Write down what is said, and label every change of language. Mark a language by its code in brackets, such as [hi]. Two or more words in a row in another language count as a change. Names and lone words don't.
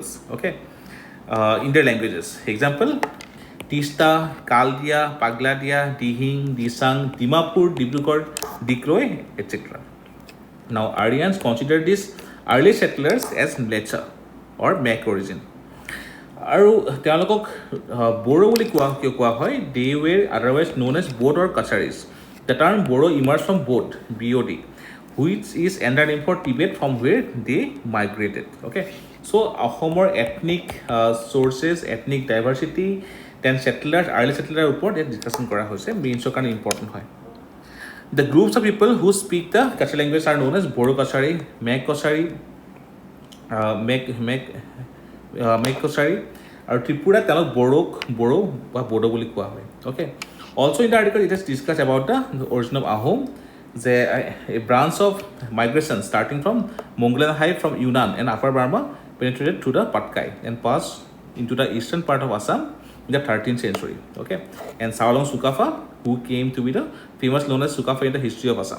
[en] Okay, in their languages. Example: Tista, Kaldia, Pagladia, Dihing, Disang, Dimapur, Dibrugarh, Dikroi, etc. Now Aryans consider these early settlers as Mlecha or Mek origin. [as] আৰু তেওঁলোকক বড়ো বুলি কোৱা হয় [en] they were otherwise known as Bod or Ksharis. The term Bodo emerged from Bod, BOD, which is another name for Tibet from where they migrated. Okay, so Ahomer ethnic sources, ethnic diversity, then settlers, early settlers [as] ওপৰত discussion কৰা হৈছে মেইনছৰ কাৰণে important হয়. [en] The groups of people who speak the Kutch language are known as Bodo Kashari, Mek Kashari, Mek Kashari, and Tripura Talok Bodo [as] বা Bodo বুলি কোৱা হয়. [en] Okay. Also in the article it is discussed about the origin of Ahom, a branch of migration starting from Mongolian Hive from Yunnan and Upper Burma penetrated through the Patkai and passed into the eastern part of Assam in the 13th century. Okay, and Saolong Sukafa, who came to be the famous known as Sukafa in the history of Assam.